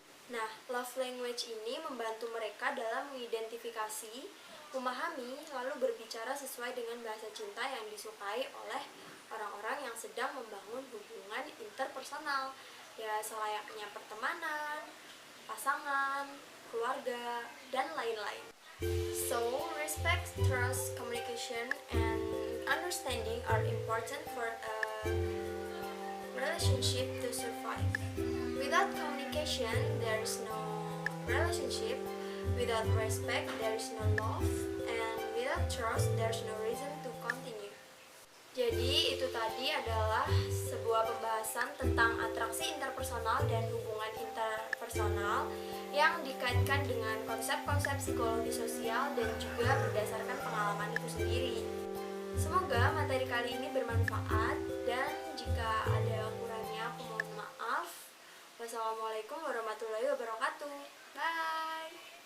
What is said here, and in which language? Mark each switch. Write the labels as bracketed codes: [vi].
[id] Nah, love language ini membantu mereka dalam mengidentifikasi, memahami, lalu berbicara sesuai dengan bahasa cinta yang disukai oleh orang-orang yang sedang membangun hubungan interpersonal, ya selayaknya pertemanan, pasangan, keluarga, dan lain-lain. [en] So, respect, trust, communication, and understanding are important for a relationship to survive. Without communication, there is no relationship. Without respect, there is no love. And without trust, there is no reason to continue. [id] Jadi, itu tadi adalah sebuah pembahasan tentang atraksi interpersonal dan hubungan interpersonal yang dikaitkan dengan konsep-konsep psikologi sosial dan juga berdasarkan pengalaman itu sendiri. Semoga materi kali ini bermanfaat, dan jika ada kurangnya aku mohon maaf. Wassalamualaikum warahmatullahi wabarakatuh. Bye.